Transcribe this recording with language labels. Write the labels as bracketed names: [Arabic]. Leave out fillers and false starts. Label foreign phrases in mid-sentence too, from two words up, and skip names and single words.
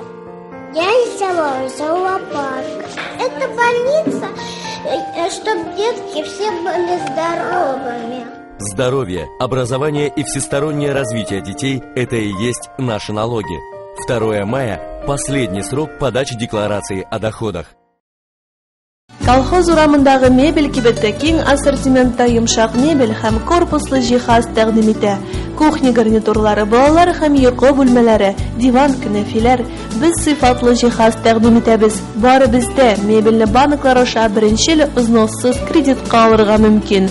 [Russian] Я рисовала зоопарк. Это больница, чтобы детки все были здоровыми. Здоровье, образование и всестороннее развитие детей – это и есть наши налоги. 2 мая – последний срок подачи декларации о доходах. [Tatar] Колхоз урамындагы мебель кибетте киң ассортиментта йомшак мебель һәм корпуслы җиһаз тәкъдим итә. Кухня гарнитурлары, балалар һәм йокы бүлмәләре, диван, кенәфиләр. Без сыйфатлы җиһаз тәкъдим итәбез. Бары бездә мебельне банклар аша беренчел взноссыз кредитка алырга мөмкин.